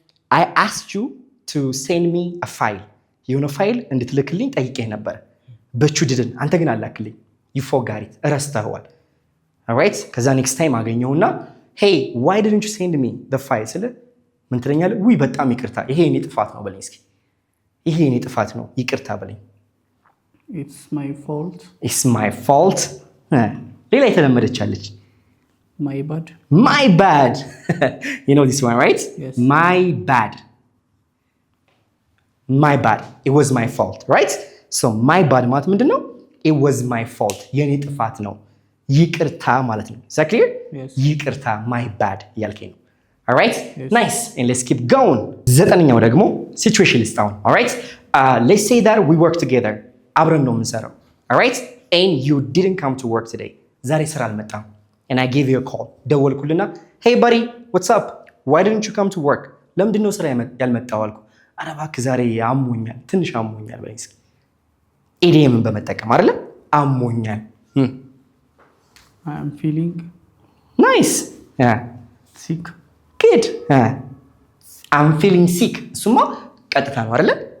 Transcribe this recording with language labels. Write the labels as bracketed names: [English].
[English] I asked you to send me a file. [Amharic] የሆነ ፋይል እንድትልክልኝ ጠይቄህ ነበር። [English] but you didn't. [Amharic] አንተ ግን አላክልኝ. [English] You forgot it. [Amharic] ረስተኸዋል። [English] all right? ከዛ next time [Amharic] አገኘውና [English] hey, why didn't you send me the file? [Amharic] ስለ ምን ትለኛለህ? ውይ በጣም ይቅርታ ይሄ የኔ ጥፋት ነው በለኝ እስኪ። ይሄ የኔ ጥፋት ነው ይቅርታ በለኝ። [English] It's my fault. It's my fault. [Amharic] ሌላ የተለመደች አለች። [English] My bad. My bad. You know this one, right? Yes. My bad. My bad. It was my fault, right? [Amharic] So my bad ማለት ምንድን ነው? [English] It was my fault. [Amharic] የኔ ጥፋት ነው ይቅርታ ማለት ነው። [English] Is that clear? [Amharic] Yes. ይቅርታ my bad እያልከኝ ነው። all right? [English] Yes. Nice. And let's keep going. [Amharic] ዘጠነኛው ደግሞ situation list አሁን. [English] all right? Let's say that we work together. [Amharic] አብረን ነው የምንሰራው። all right? [English] And you didn't come to work today. [Amharic] ዛሬ ስራ አልመጣም። [English] And I gave you a call. [Amharic] ደወልኩልና [English] hey buddy, what's up? Why didn't you come to work? [Amharic] ለምንድን ነው ስራ ያልመጣው አልኩ። ኧረ እባክህ ዛሬ አሞኛል ትንሽ አሞኛል በለኝ እስኪ። ኢዲየምን በመጠቀም አይደለ? አሞኛል። [English] I am feeling nice. sick. good. I'm feeling sick. [Amharic] እሱማ ቀጥታ ነው አይደለ?